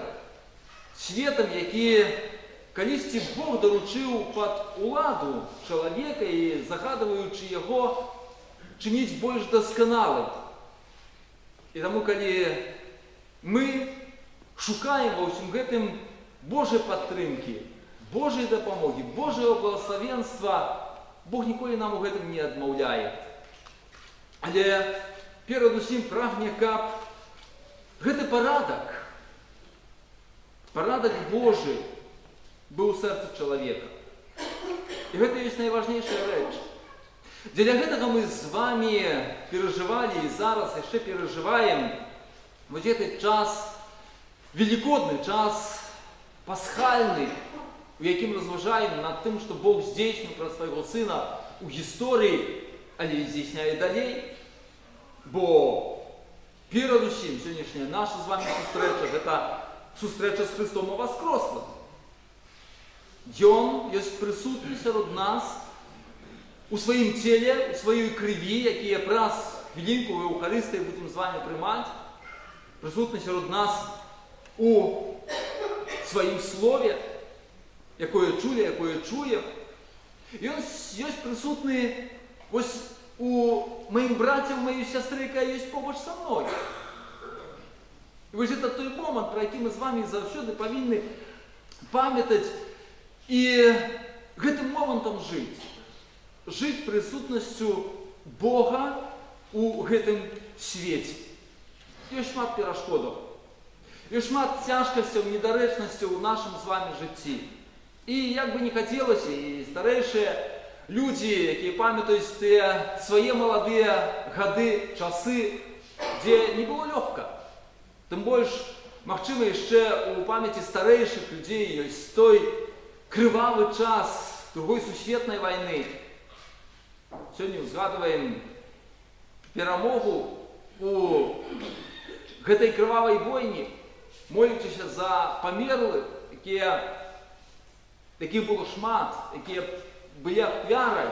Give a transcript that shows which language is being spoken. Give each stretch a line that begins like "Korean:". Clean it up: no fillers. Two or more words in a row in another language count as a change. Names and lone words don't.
Ukrainian: Світом, який колись Бог доручив під уладу чоловіка і загадуючи його чинити більш досконалим. І тому, коли ми шукаємо во всім гэтым Божої підтримки, Божої допомоги, Божого благословенства, Бог ніколи нам у гэтым не відмовляє.
Belarusian: Але передусім прагне, каб гэты парадак Божий быў у сэрцы чалавека. І гэта ёсць найважнейшая рэч. Для гэтага
Russian: мы з вами переживали и зараз еще переживаем вот этот час, великодный час, пасхальный, в яким разважаем над тем, что Бог здійснив про своего Сына у истории,
Ukrainian: але здійсняє далей. Бо передусім сьогоднішня наша з вами зустріча, это зустріча з Христом воскреслим. Ён есть присутний серед нас, у своїм тілі, у своїй крові, які якраз хвилинку в Євхаристії будемо з вами приймати, присутні серед нас у своїм слові, яке чули, яке чує. І він є присутний ось у моїм браті, у моїй сестри, яка є поруч зі мною. І ось це той момент, про який ми з вами завжди повинні пам'ятати і гэтым моментом жити. Жить присутністю Бога у
Belarusian: гэтым свеце. Ёсць шмат перашкодаў. Ёсць шмат цяжкасцяў, недарэчнасцяў у нашым з вами жыцці. І як бы не хацелася, і старэйшыя людзі, якія памятаюць тыя свае маладыя гады, часы, дзе не было лёгка. Тым больш, магчыма, яшчэ у памяці старэйшых людзей ёсць той крывавы час Другой сусветнай вайны.
Ukrainian: Сьогодні згадуємо перемогу у гэтай кривавій бойні, молячися за померлих, яких було шмат, які були ахвярою.